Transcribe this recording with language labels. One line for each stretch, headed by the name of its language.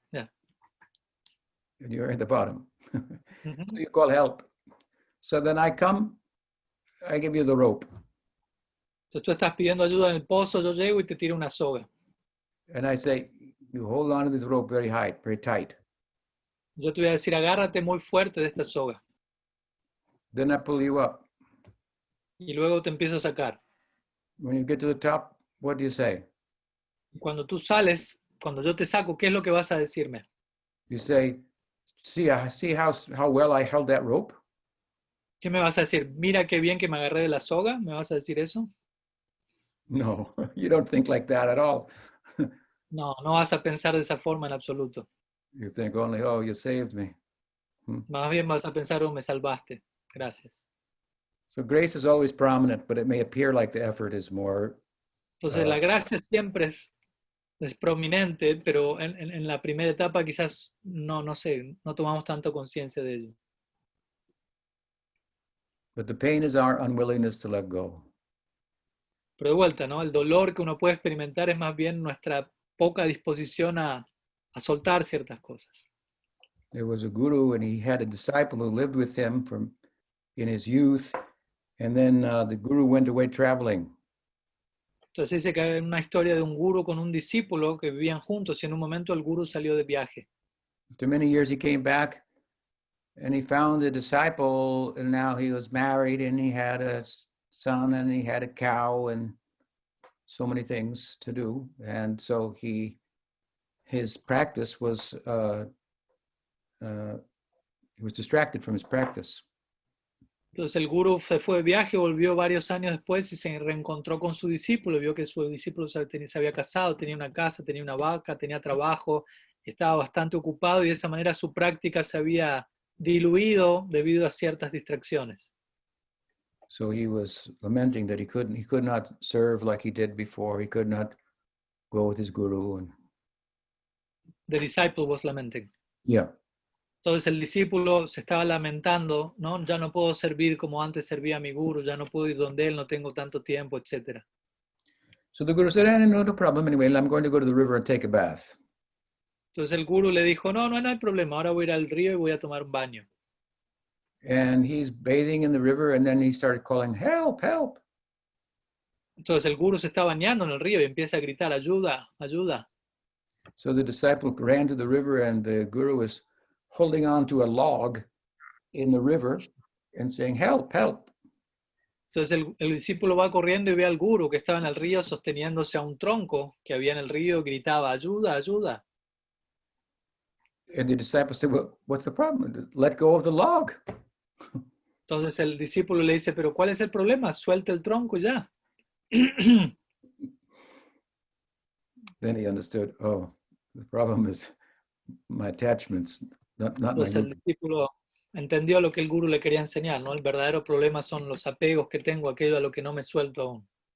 English: And you're at the bottom. So you call help. So then I come, I give you the rope.
Spanish: Entonces tú estás pidiendo ayuda en el pozo, yo llego y te tiro una soga.
English: And I say, you hold on to this rope very tight.
Spanish: Yo te voy a decir, agárrate muy fuerte de esta soga.
English: Then I pull you up.
Spanish: Y luego te empiezo a sacar.
English: When you get to the top, what do you say?
Spanish: Cuando tú sales, cuando yo te saco, ¿qué es lo que vas a decirme?
English: You say, see how well I held that rope?
Spanish: ¿Qué me vas a decir? Mira qué bien que me agarré de la soga. ¿Me vas a decir eso?
English: No, you don't think like that at all.
Spanish: No, no vas a pensar de esa forma en absoluto.
English: You think only, oh, you saved me.
Spanish: Más bien vas a pensar, oh, me salvaste. Gracias.
English: So grace is always prominent, but it may appear like the effort is more.
Spanish: Entonces, la gracia siempre es prominente, pero en la primera etapa quizás no sé, no tomamos tanto conciencia de ello.
English: But the pain is our unwillingness to let go.
Spanish: Pero de vuelta, ¿no? El dolor que uno puede experimentar es más bien nuestra poca disposición a soltar ciertas cosas.
English: There was a guru, and he had a disciple who lived with him in his youth, and then the guru went away traveling.
Spanish: Entonces dice que hay una historia de un guru con un discípulo que vivían juntos y en un momento el guru salió de viaje.
English: After many years, he came back, and he found the disciple, and now he was married, and he had a son, and he had a cow, and so many things to do. And so his practice was, he was distracted from his practice.
Spanish: Entonces el guru se fue de viaje, volvió varios años después y se reencontró con su discípulo, vio que su discípulo se había casado, tenía una casa, tenía una vaca, tenía trabajo, estaba bastante ocupado y de esa manera su práctica se había diluido debido a ciertas distracciones.
English: So he was lamenting that he could not serve like he did before. He could not go with his guru. And The disciple was lamenting. yeah.
Spanish: Entonces el discípulo se estaba lamentando, ¿no? Ya no puedo servir como antes servía a mi guru, ya no puedo ir donde él, no tengo tanto tiempo, etc.
English: So the guru said, no problem. Anyway, I'm going to go to the river and take a bath.
Spanish: Entonces el guru le dijo, no hay problema, ahora voy a ir al río y voy a tomar un baño.
English: And he's bathing in the river, and then he started calling, help, help.
Spanish: Entonces el guru se está bañando en el río y empieza a gritar, ayuda, ayuda.
English: So the disciple ran to the river, and the guru was holding on to a log in the river and saying, help, help.
Spanish: Entonces el discípulo va corriendo y ve al guru que estaba en el río sosteniéndose a un tronco que había en el río y gritaba, ayuda, ayuda.
English: And the disciple said, well, what's the problem? Let go of the log.
Spanish: Entonces el discípulo le dice, pero ¿cuál es el problema? Suelta el tronco ya.
English: Then he understood, oh, the problem is my attachments, not my
Spanish: Entonces el
English: guru.
Spanish: discípulo entendió lo que el guru le quería enseñar, ¿no? El verdadero problema son los apegos que tengo, aquello a lo que no me suelto aún.